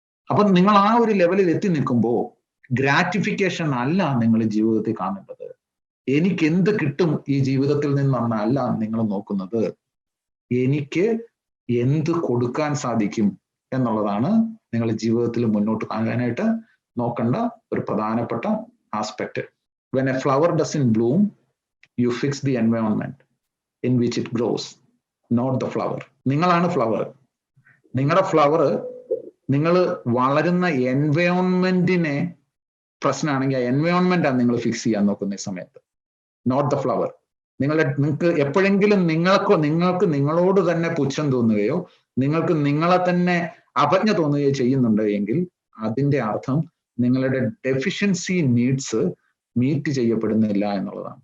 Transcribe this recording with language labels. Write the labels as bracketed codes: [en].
[ml] അപ്പൊ നിങ്ങൾ ആ ഒരു ലെവലിൽ എത്തി നിൽക്കുമ്പോൾ ഗ്രാറ്റിഫിക്കേഷൻ അല്ല നിങ്ങൾ ജീവിതത്തിൽ കാണേണ്ടത്. എനിക്ക് എന്ത് കിട്ടും ഈ ജീവിതത്തിൽ നിന്നല്ല നിങ്ങൾ നോക്കുന്നത്, എനിക്ക് എന്ത് കൊടുക്കാൻ സാധിക്കും എന്നുള്ളതാണ് നിങ്ങൾ ജീവിതത്തിൽ മുന്നോട്ട് കാണാനായിട്ട് നോക്കേണ്ട ഒരു പ്രധാനപ്പെട്ട aspect. [en] When a flower doesn't bloom, you fix the environment in which it grows, not the flower. [ml] നിങ്ങളാണ് ഫ്ലവർ. നിങ്ങളുടെ ഫ്ലവർ നിങ്ങൾ വളരുന്ന എൻവയോൺമെന്റിനെ പ്രശ്നമാണെങ്കിൽ ആ എൻവയോൺമെന്റാണ് നിങ്ങൾ ഫിക്സ് ചെയ്യാൻ നോക്കുന്ന ഈ സമയത്ത്, [en] Not the flower. [ml] നിങ്ങൾക്ക് എപ്പോഴെങ്കിലും നിങ്ങൾക്ക് നിങ്ങളോട് തന്നെ പുച്ഛം തോന്നുകയോ നിങ്ങൾക്ക് നിങ്ങളെ തന്നെ അപജ്ഞ തോന്നുകയോ ചെയ്യുന്നുണ്ട് എങ്കിൽ അതിന്റെ അർത്ഥം നിങ്ങളുടെ ഡെഫിഷ്യൻസി നീഡ്സ് മീറ്റ് ചെയ്യപ്പെടുന്നില്ല എന്നുള്ളതാണ്.